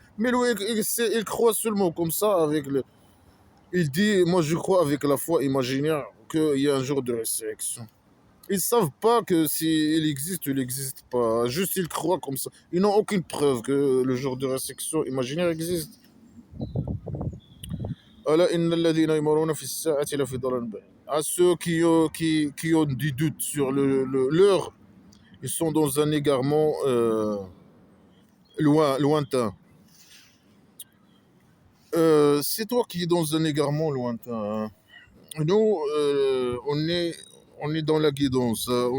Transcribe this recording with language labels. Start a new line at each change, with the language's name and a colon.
French: Mais lui, il croit seulement comme ça, il dit, moi je crois avec la foi imaginaire qu'il y a un jour de résurrection. Ils savent pas que s'il existe ou il n'existe pas. Juste ils croient comme ça. Ils n'ont aucune preuve que le jour de résurrection imaginaire existe.
Arabic: ألا إن الذين يمرون في الساعة لفي ضلال بعيد.
French: À ceux qui ont des doutes sur l'heure, ils sont dans un égarement lointain. C'est toi qui es dans un égarement lointain, hein. Nous, on est dans la guidance, hein.